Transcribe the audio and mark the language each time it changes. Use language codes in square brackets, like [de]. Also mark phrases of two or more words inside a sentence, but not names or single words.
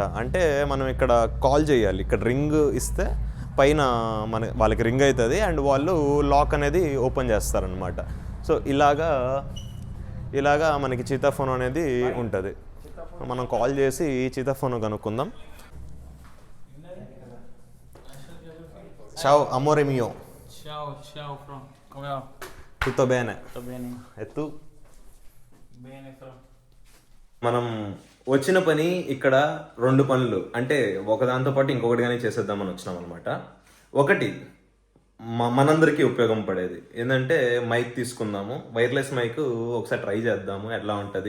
[te] అంటే మనం ఇక్కడ కాల్ చేయాలి, ఇక్కడ రింగ్ ఇస్తే పైన వాళ్ళకి రింగ్ అవుతుంది అండ్ వాళ్ళు లాక్ అనేది ఓపెన్ చేస్తారనమాట. సో ఇలాగా మనకి చితాఫోన్ అనేది ఉంటుంది. మనం కాల్ చేసి చితాఫోన్ కనుక్కుందాం. [it] Ciao amore mio. Ciao From. Come va? Tutto bene. Tutto bene? E tu? Bene From. [te] మనం వచ్చిన పని ఇక్కడ 2 పనులు, అంటే ఒకదాంతో పాటు ఇంకొకటి కానీ చేసేద్దామని వచ్చినాం అనమాట. ఒకటి మనందరికీ ఉపయోగం పడేది ఏంటంటే మైక్ తీసుకుందాము, [en] wireless mic [te] ఒకసారి ట్రై చేద్దాము ఎట్లా ఉంటుంది.